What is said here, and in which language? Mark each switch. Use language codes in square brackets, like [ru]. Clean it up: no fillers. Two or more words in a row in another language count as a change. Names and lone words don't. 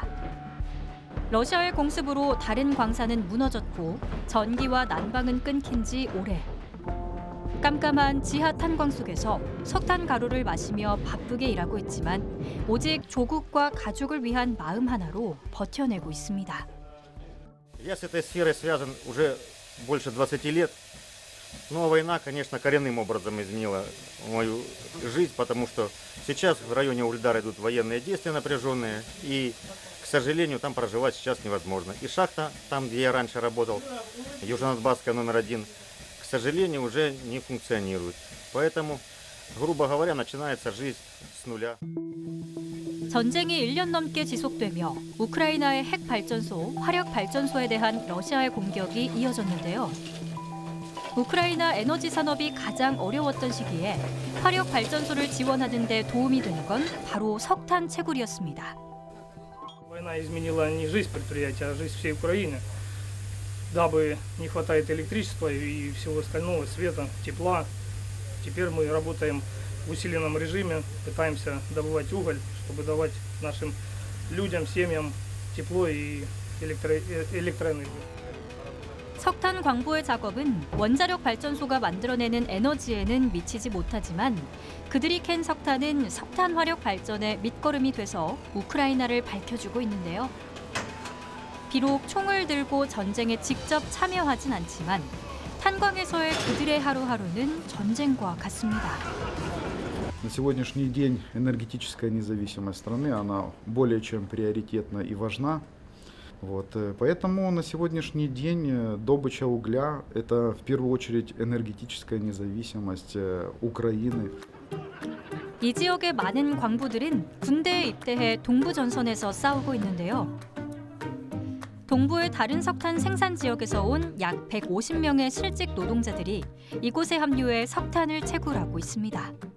[ko] 러시아의 공습으로 다른 광산은 무너졌고 전기와 난방은 끊긴 지 오래. 깜깜한 지하 탄광 속에서 석탄 가루를 마시며 바쁘게 일하고 있지만 오직 조국과 가족을 위한 마음 하나로 버텨내고 있습니다. [ru] Больше 20 лет. Но война, конечно, коренным образом изменила мою жизнь, потому что сейчас в районе Угледара идут военные действия напряженные, и, к сожалению, там проживать сейчас невозможно. И шахта, там, где я раньше работал, Южно-Донбасская номер 1, к сожалению, уже не функционирует. Поэтому, грубо говоря, начинается жизнь с нуля. [ko] 전쟁이 1년 넘게 지속되며 우크라이나의 핵 발전소, 화력 발전소에 대한 러시아의 공격이 이어졌는데요. 우크라이나 에너지 산업이 가장 어려웠던 시기에 화력 발전소를 지원하는 데 도움이 되는 건 바로 석탄 채굴이었습니다. [ru] Война изменила не жизнь предприятия, а жизнь всей Украины. Дабы не хватает электричества и всего остального, света, тепла. Теперь мы работаем в усиленном режиме, пытаемся добывать уголь, чтобы давать нашим людям, семьям тепло и электроэнергию. [ko] 석탄 광부의 작업은 원자력 발전소가 만들어내는 에너지에는 미치지 못하지만 그들이 캔 석탄은 석탄 화력 발전의 밑거름이 돼서 우크라이나를 밝혀주고 있는데요. 비록 총을 들고 전쟁에 직접 참여하진 않지만 탄광에서의 그들의 하루하루는 전쟁과 같습니다. [ru] На сегодняшний день энергетическая независимость страны, она более чем приоритетна и важна. Поэтому на сегодняшний день добыча угля – это в первую очередь энергетическая независимость Украины. [ko] 이 지역의 많은 광부들은 군대에 입대해 동부 전선에서 싸우고 있는데요. 동부의 다른 석탄 생산 지역에서 온 약 150명의 실직 노동자들이 이곳에 합류해 석탄을 채굴하고 있습니다.